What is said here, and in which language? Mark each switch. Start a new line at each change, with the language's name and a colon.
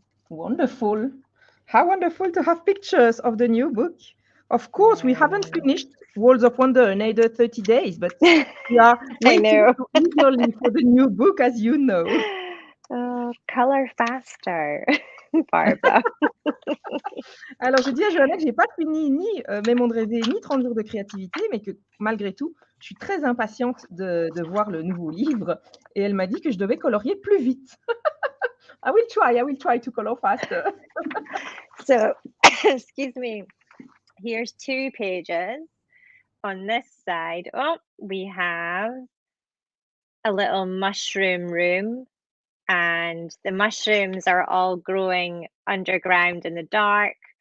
English: Wonderful. How wonderful to have pictures of the new book. Of course, we haven't finished Worlds of Wonder in either 30 days, but we are waiting eagerly for the new book, as you know. Oh, color faster, Barbara.
French: Alors, je dis à Johanna que je n'ai pas fini ni Mémon de rêver, ni 30 jours de créativité, mais que malgré tout, je suis très impatiente de voir le nouveau livre. Et elle m'a dit que je devais colorier plus vite.
English: I will try to color faster. So, excuse me, here's 2 pages. On this side, oh, we have a little mushroom room, and the mushrooms are all growing underground in the dark.